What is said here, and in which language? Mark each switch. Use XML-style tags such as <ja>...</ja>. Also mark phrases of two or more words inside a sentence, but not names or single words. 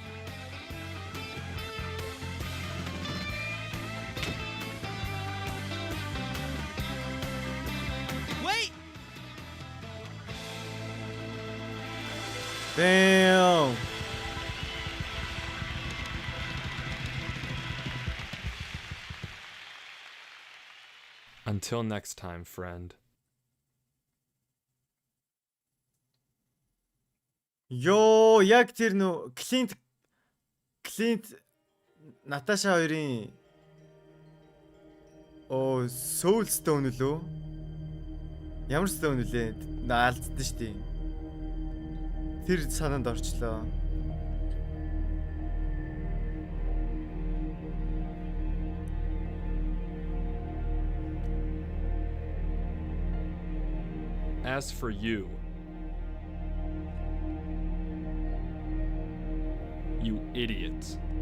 <en>Wait! Damn. Until next time, friend.</en> <mn>Ёо, яг тэр нөө Клинт Наташа хоёрын Soul Stone үлээ. Ямар Stone үлээ? Алдсан шүү дээ. Тэр санаанд орчлоо.</mn> <en>As for you, you idiot.</en>